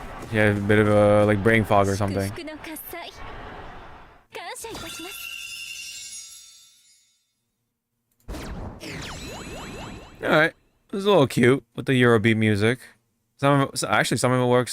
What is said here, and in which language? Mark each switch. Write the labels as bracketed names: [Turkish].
[English] He had a bit of a like brain fog or something. [Japanese] 祝福の喝采感謝いたします。 [English] All right, it was a little cute with the Eurobeat music. Actually, some of it works.